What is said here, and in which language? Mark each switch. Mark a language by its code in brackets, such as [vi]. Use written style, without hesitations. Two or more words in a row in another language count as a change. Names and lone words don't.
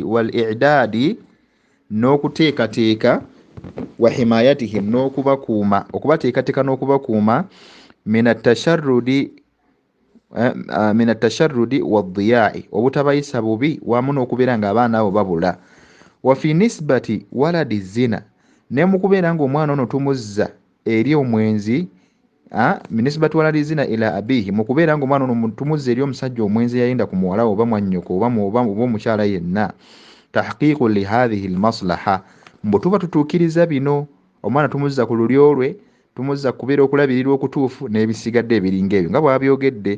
[ar] والإعداد, n'okuteekateeka. وحمايتهم, [lg] n'okubakuuma, okubateekateeka n'okubakuuma. [ar] من التشرد والضياع, [lg] obutabayisa bubi wamu n'okubeera nga abaana abo babula. [ar] وفي نسبة ولد الزنا, [lg] ne mu kubeera ng'omwana ono tumuzza eri omwenzi. [ar] من نسبة ولد الزنا إلى أبيه, [lg] mu kubeera ng'omwana ono tumuzza eri omusajja omwenzi yayenda ku muwala oba mwannyoko oba omukyala yenna. [ar] تحقيقاً لهذه المصلحة, [lg] mbu tuba tutuukiriza bino. Omwana tumuzza ku lulyo lwe, tumuzza kubeera okulabirirwa okutuufu n'ebisigadde ebiringa ebyo nga bw'abyogedde.